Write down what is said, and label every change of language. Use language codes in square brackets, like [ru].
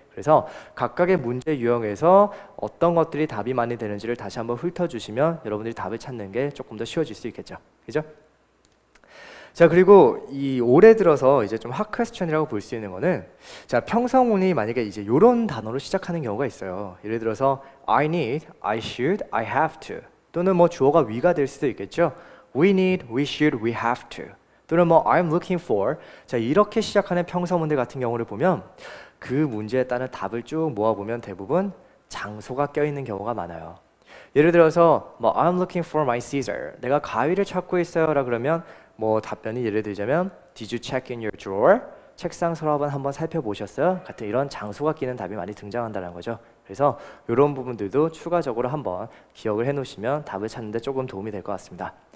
[ko] 그래서 각각의 문제 유형에서 어떤 것들이 답이 많이 되는지를 다시 한번 훑어주시면 여러분들이 답을 찾는 게 조금 더 쉬워질 수 있겠죠. 그죠? 자, 그리고 이 올해 들어서 이제 핫 퀘스천이라고 볼 수 있는 거는, 자, 평서문이 만약에 이제 이런 단어로 시작하는 경우가 있어요. 예를 들어서 [en] I need, I should, I have to, [ko] 또는 주어가 we가 될 수도 있겠죠. [en] We need, we should, we have to, [ko] 또는 뭐 [en] I'm looking for. [ko] 자, 이렇게 시작하는 평서문들 같은 경우를 보면 그 문제에 따른 답을 쭉 모아보면 대부분 장소가 껴있는 경우가 많아요. 예를 들어서 뭐 [en] I'm looking for my Caesar. [ko] 내가 가위를 찾고 있어요라 그러면 뭐 답변이 예를 들자면 [en] Did you check in your drawer? [ko] 책상 서랍은 한번 살펴보셨어요? 같은 이런 장소가 끼는 답이 많이 등장한다는 거죠. 그래서 이런 부분들도 추가적으로 한번 기억을 해놓으시면 답을 찾는 데 조금 도움이 될 것 같습니다.